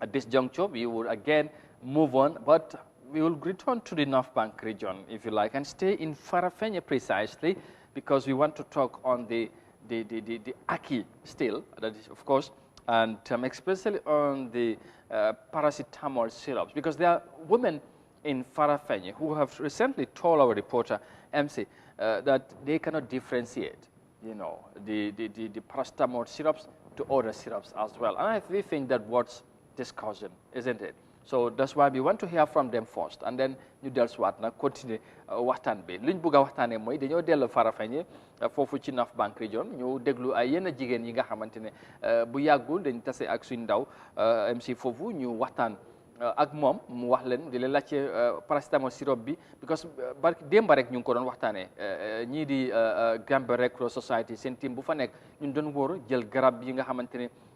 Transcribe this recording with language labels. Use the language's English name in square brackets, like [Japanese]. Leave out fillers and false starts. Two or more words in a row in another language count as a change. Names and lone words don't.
[English] At this juncture, we will again move on, but we will return to the North Bank region, if you like, and stay in Farafenni precisely, because we want to talk on the Aki still, that is, of course, and especially on the paracetamol syrups, because there are women in Farafenni who have recently told our reporter, MC, that they cannot differentiate, you know, the paracetamol syrups to other syrups as well. And we think that what's discussion, isn't it? So that's why we want to hear from them first, and then [Wolof] ñu dellusiwaat nag continuer waxtaan bi liñ bëgg a waxtaanee mooy dañoo dellu Farafenni foofu ci North Bank region ñu déglu ay yenn jigéen yi nga xamante ne bu yàggul dañ tase ak suñ ndaw MC foofu ñu waxtaan ak moom mu wax leen di leen laajte paracetamol syrup bi because barki démba rek ñu ngi ko doon waxtaanee ñii di Gambia Red Cross Society seen team bu fa nekk ñun doon wóor jël garab yi nga xamante ne